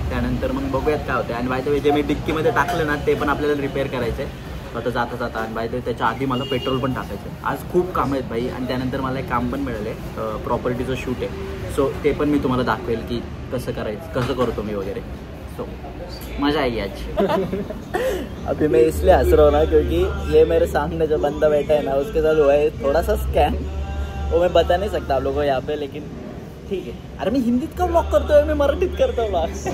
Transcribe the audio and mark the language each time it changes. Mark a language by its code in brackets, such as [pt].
[mr] त्यानंतर मग बघूयात काय होतं. आणि बाय द वे जे मी डिक्कीमध्ये टाकलं ना ते पण आपल्याला रिपेअर करायचंय आता जाता. आणि बाय द वे त्याच्या आधी मला पेट्रोल पण टाकायचं. आज खूप कामं आहेत भाई. आणि त्यानंतर मला एक काम पण मिळालं आहे, प्रॉपर्टीचं शूट आहे. सो ते पण मी तुम्हाला दाखवेल की कसं करायचं, कसं करतो मी वगैरे. [hi] सो मजा आएगी आज. अभी मैं इसलिए हंस रहा हूँ ना क्योंकि ये मेरे सामने जो बंदा बैठा है ना, उसके साथ हुआ है थोड़ा सा स्कैम. वो मैं बता नहीं सकता आप लोगों को यहाँ पे, लेकिन ठीक है. [mr] अरे मी हिंदीत का ब्लॉग करतोय, मी मराठीत करतो ब्लॉग.